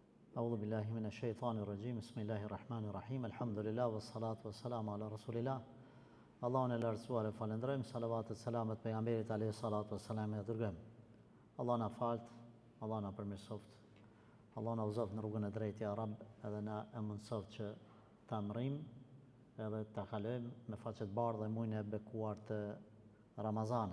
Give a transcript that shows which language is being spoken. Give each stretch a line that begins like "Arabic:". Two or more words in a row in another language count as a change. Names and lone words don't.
Arabic: أعوذ بالله من الشيطان الرجيم. بسم الله الرحمن الرحيم. الحمد لله والصلاة والسلام على رسول الله.
Albanian: Allahun e lartësuar e falenderojmë, salavatet selamet pejgamberit
Arabic: عليه الصلاة والسلام
Albanian: e dërgojmë. Allah na falt, Allah na përmirësoft. Allah na uzoft në rrugën e drejtë
Arabic: يا رب,
Albanian: edhe na e mundsoft që ta mrim edhe ta kalojmë me faqe të bardhë muajin e bekuar të Ramazanit.